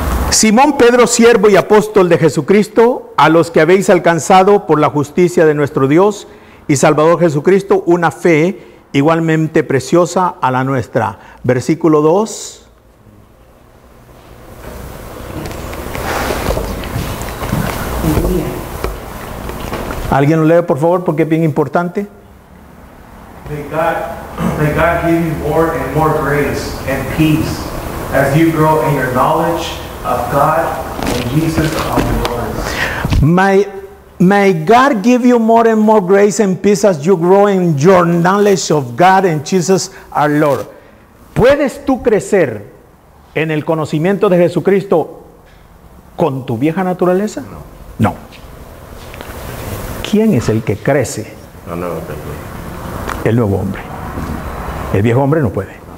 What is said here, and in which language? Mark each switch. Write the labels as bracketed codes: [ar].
[es] Simón Pedro, siervo y apóstol de Jesucristo, a los que habéis alcanzado por la justicia de nuestro Dios y Salvador Jesucristo una fe igualmente preciosa a la nuestra. Versículo 2. ¿Alguien lo lee, por favor? Porque es bien importante. [en] May God give you more and more grace and peace as you grow in your knowledge of God and Jesus our Lord. May God give you more and more grace and peace as you grow in your knowledge of God and Jesus our Lord. [es] ¿Puedes tú crecer en el conocimiento de Jesucristo con tu vieja naturaleza? No. ¿Quién es el que crece? El nuevo hombre. El viejo hombre no puede.